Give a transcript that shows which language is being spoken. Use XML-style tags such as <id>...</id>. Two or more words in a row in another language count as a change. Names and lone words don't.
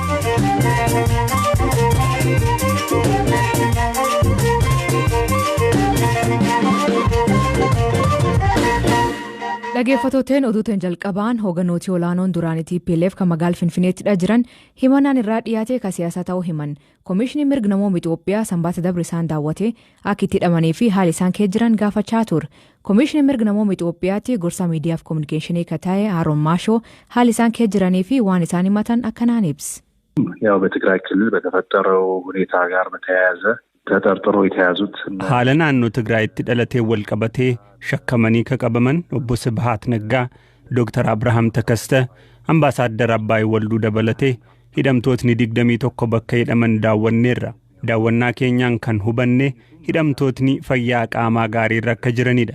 <om>Dhaggeeffattoonni oduutiin jalqabaan hoogganooti olaanoon duraanii TPLF kan magaalaa Finfinneettidha jiran himannaan irraa dhiyaate ka siyaasa ta'uu himan. Komishinii mirga namoota Itoophiyaa sanbaata dabre isaan daawwate akka itti hidhamanii fi haala isaan keessa jiran gaafachaa ture. Komishinii mirga namoota Itoophiyaatti gorsa miidiyaa fi kominikeeshinii ka ta'e Haroon Maashoo haala isaan keessa jiranii fi waan isaan himatan akkanaan ibsa.</om> <am>ያው በትግራይ ክልል በተፈጠረው ሁኔታ ጋር በተያያዘ ተጠርጥሮ የተያዙት</am> <om>haala naannoo Tigraayitti dhalatee wal qabatee shakkamanii ka qabaman obbo Sibhaat Naggaa, Dr. Abrahaam Takaste, Ambaasaadder Abbaay Walduu dabalatee hidhamtootni 21 bakka hidhaman daawwanneerra. Daawwannaa keenyaan kan hubanne hidhamtootni fayyaa qaamaa gaariirra akka jiranidha.</om>